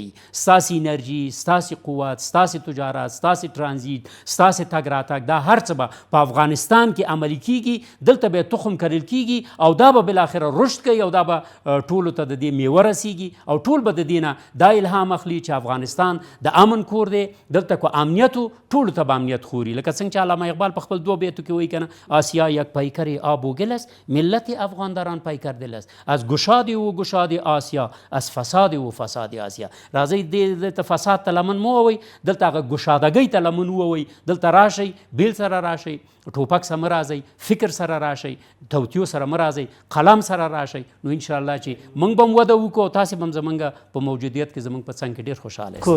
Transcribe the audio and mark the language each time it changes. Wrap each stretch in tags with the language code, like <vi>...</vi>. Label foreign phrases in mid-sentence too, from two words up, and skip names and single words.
<ps>ستاسې انرژي، ستاسې قوت، ستاسې تجارت، ستاسې ترانزیت، ستاسې تګ راتګ، دا هر څه به په افغانستان کې عملي کیږي. دلته به تخم کرل کیږي او دا به بالاخره رشد کوي او دا به ټولو ته د دې میوه رسیږي او ټول به د دې نه دا الهام اخلي چې افغانستان د امن کور دی. دلته کو امنیت و، ټولو ته به امنیت خوري. لکه څنګه چې علامه اقبال په خپل 2 بیتو کې وایي کنه،</ps> <fa>آسیا یک پیکر آب و گل است، ملت افغان در آن پیکر دل است. از گشاد و گشاد آسیا، از فساد و فساد آسیا.</fa> <ps>راځئ دلته فساد ته لمن مو ووئ، دلته هغه ګشادګۍ ته لمن ووئ. دلته راشئ، بیل سره راشئ، ټوپک سره مه راځئ، فکر سره راشئ، توتیو سره مه راځئ، قلم سره راشئ. نو انشاءالله چې موږ به هم وده وکړو، تاسې به هم زموږ په موجودیت کې زموږ په څنګ کې ډېر خوشحاله یاست.</ps>